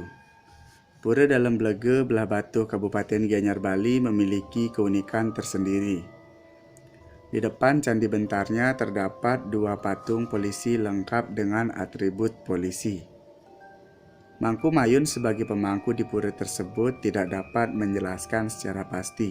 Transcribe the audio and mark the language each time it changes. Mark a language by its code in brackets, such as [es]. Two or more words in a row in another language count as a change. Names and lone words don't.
[id] Pura dalam Blega belah Batuh Kabupaten Gianyar Bali memiliki keunikan tersendiri. Di depan candi bentarnya terdapat dua patung polisi lengkap dengan atribut polisi. Mangku Mayun sebagai pemangku di pura tersebut tidak dapat menjelaskan secara pasti.